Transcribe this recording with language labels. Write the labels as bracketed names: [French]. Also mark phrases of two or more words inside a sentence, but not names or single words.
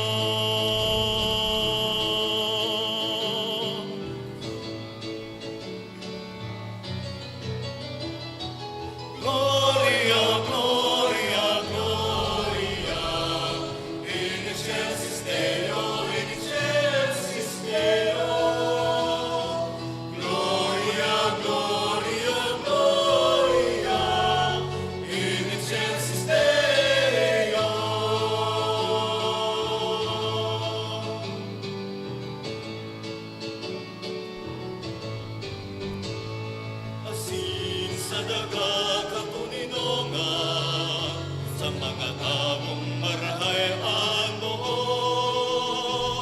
[Latin] Gloria, gloria, gloria, in excelsis Deo, in excelsis Deo. Gloria, gloria, gloria, in excelsis Deo. [Bikol] Asin sa daga kapuninongan, sa mga taong marahay ang buot.